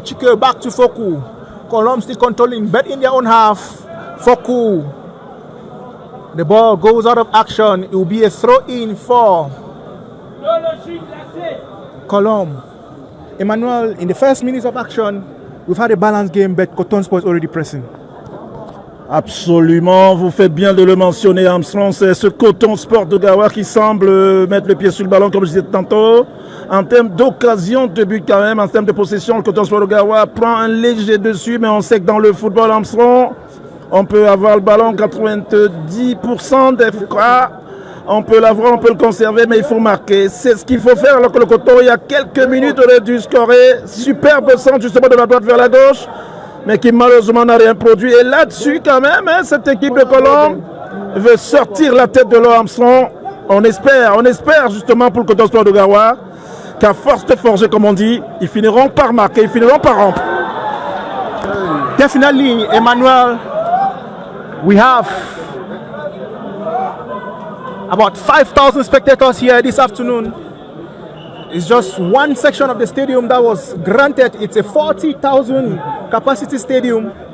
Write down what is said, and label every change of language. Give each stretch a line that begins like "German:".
English: Chike back to Foku. Colombe still controlling, but in their own half. Foku. The ball goes out of action. It will be a throw-in for Colombe. Emmanuel, in the first minutes of action, we've had a balanced game, but Cotonsport is already pressing.
French: Absolument, vous faites bien de le mentionner, Armstrong. C'est ce Cotonsport de Gawa qui semble mettre le pied sur le ballon, comme je disais tantôt. En termes d'occasion de but, quand même, en termes de possession, le Cotonsport de Gawa prend un léger dessus, mais on sait que dans le football, Armstrong, on peut avoir le ballon 90% des fois. On peut l'avoir, on peut le conserver, mais il faut marquer. C'est ce qu'il faut faire, alors que le Coton, il y a quelques minutes, aurait dû scorer. Superbe centre, justement, de la droite vers la gauche, mais qui malheureusement n'a rien produit. Et là-dessus, quand même, hein, cette équipe de Colombe veut sortir la tête de l'Armstrong. On espère justement pour le Cotonsport de Gawa qu'à force de forger, comme on dit, ils finiront par marquer, ils finiront par rompre.
English: Definitely, Emmanuel, we have about 5,000 spectators here this afternoon. It's just one section of the stadium that was granted. It's a 40,000 capacity stadium.